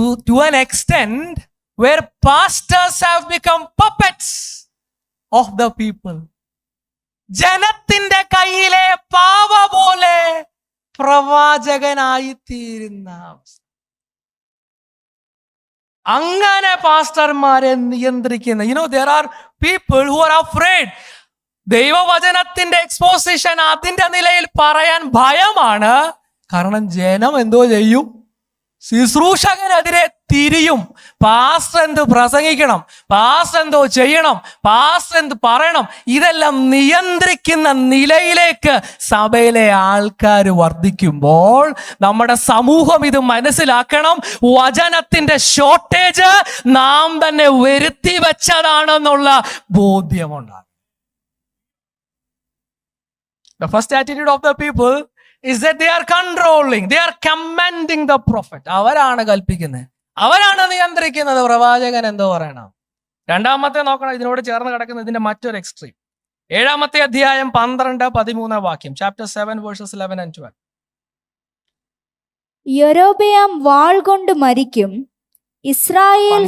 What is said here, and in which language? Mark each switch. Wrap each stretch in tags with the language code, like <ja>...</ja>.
<en>To an extent where pastors have become puppets of the people.</en> <ml>ജനത്തിന്റെ കയ്യിലെ പാവ പോലെ പ്രവാചകനായി തീരുന്ന അവസ്ഥ. അങ്ങനെ പാസ്റ്റർമാരെ നിയന്ത്രിക്കുന്ന,</ml> <en>there are people who are afraid.</en> <ml>ദൈവവചനത്തിന്റെ എക്സ്പോസിഷൻ അതിന്റെ നിലയിൽ പറയാൻ ഭയമാണ്. കാരണം ജനം എന്തോ ചെയ്യും, ശുശ്രൂഷകനെതിരെ തിരിയും. പാസ്റ്റർ എന്ത് പ്രസംഗിക്കണം, പാസ്റ്റർ എന്തോ ചെയ്യണം, പാസ്റ്റർ എന്ത് പറയണം, ഇതെല്ലാം നിയന്ത്രിക്കുന്ന നിലയിലേക്ക് സഭയിലെ ആൾക്കാർ വർദ്ധിക്കുമ്പോൾ നമ്മുടെ സമൂഹം ഇത് മനസ്സിലാക്കണം. വചനത്തിന്റെ ഷോർട്ടേജ് നാം തന്നെ വരുത്തി വെച്ചതാണെന്നുള്ള ബോധ്യമുണ്ടാകും.</ml> <en>The first attitude of the people is that they are controlling, they are commanding the prophet.</en> <ml>അവരാണ് കൽപ്പിക്കുന്നത്, അവരാണ് നിയന്ത്രിക്കുന്നത്. പ്രവാചകൻ എന്തോ പറയണം. രണ്ടാമത്തെ നോക്കണം, ഇതിനോട് ചേർന്ന് കിടക്കുന്ന ഇതിന്റെ മറ്റൊരു എക്സ്ട്രീം. 7-ാമത്തെ അധ്യായം 12-13 വാക്യം.</ml> <en>Chapter 7 verses 11 and 12.</en> <ml>യൊരോബെയാം വാൾ കൊണ്ട് മരിക്കും, ഇസ്രായേൽ</ml>